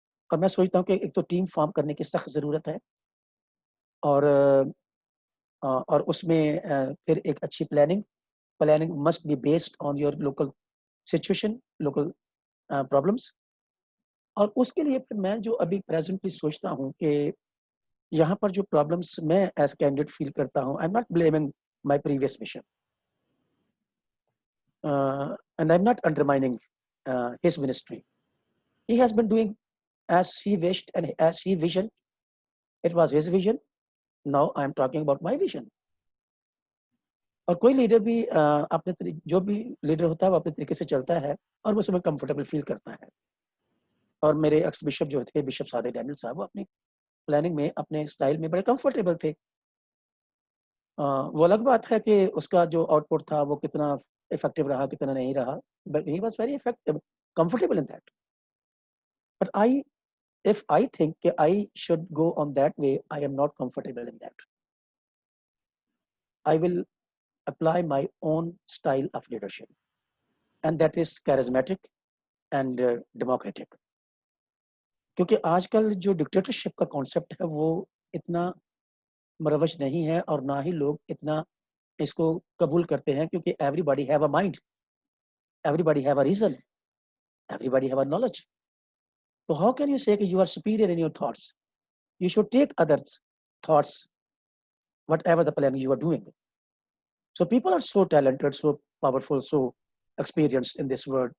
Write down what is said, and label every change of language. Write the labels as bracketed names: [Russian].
[Urdu] اور میں سوچتا ہوں کہ ایک تو ٹیم فارم کرنے کی سخت ضرورت ہے، اور اس میں پھر ایک اچھی planning [English] Must be based on your local situation, local problems. [Urdu] اور اس کے لیے پھر میں جو ابھی پریزنٹلی سوچتا ہوں کہ یہاں پر جو پرابلمس میں ایز کینڈیڈیٹ فیل کرتا ہوں، [English] I am not blaming my previous mission and I am not undermining his ministry. He has been doing as he wished and as he visioned. It was his vision. Now I am talking about my vision. [Urdu] اور کوئی leader بھی اپنے جو بھی leader ہوتا ہے وہ اپنے طریقے سے چلتا ہے اور وہ اس میں کمفرٹیبل فیل کرتا ہے. اور میرے ایکس بشپ جو تھے، بشپ صادق ڈینیل صاحب، وہ اپنی پلاننگ میں اپنے سٹائل میں بڑے کمفرٹیبل تھے. وہ الگ بات ہے کہ اس کا جو آؤٹ پٹ تھا وہ کتنا افیکٹو رہا کتنا نہیں رہا، [English] But he was very effective comfortable in that. But if I think I should go on that way, I am not comfortable in that. I will apply my own style of leadership, and that is charismatic and democratic. [Urdu] کیونکہ آج کل جو dictatorship کا concept ہے وہ اتنا مروج نہیں ہے، اور نہ ہی لوگ اتنا اس کو قبول کرتے ہیں، کیونکہ [English] Everybody have a mind, everybody have a reason, everybody have a knowledge. So how can you say that you are superior in your thoughts? You should take others' thoughts, whatever the plan you are doing. So people are so talented, so powerful, so experienced in this world.